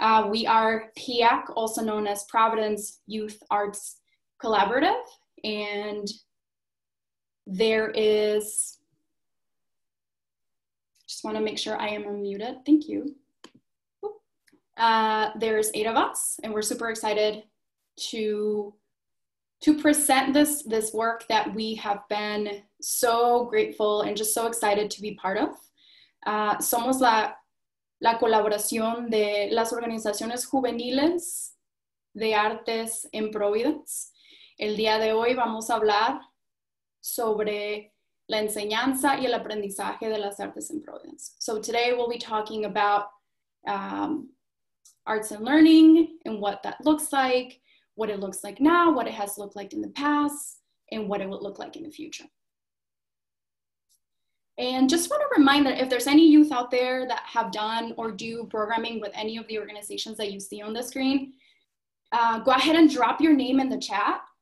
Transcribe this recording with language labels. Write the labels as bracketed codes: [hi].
[en] We are PIAC, also known as Providence Youth Arts Collaborative, and there is, just want to make sure I am unmuted. Thank you. There's 8 of us, and we're super excited to present this work that we have been so grateful and just so excited to be part of. [es] Somos la colaboración de las organizaciones juveniles de artes en Providence. El día de hoy vamos a hablar sobre la enseñanza y el aprendizaje de las artes en Providence. [en] So today we'll be talking about arts and learning and what that looks like, what it looks like now, what it has looked like in the past, and what it would look like in the future. And just want to remind that if there's any youth out there that have done or do programming with any of the organizations that you see on the screen, go ahead and drop your name in the chat.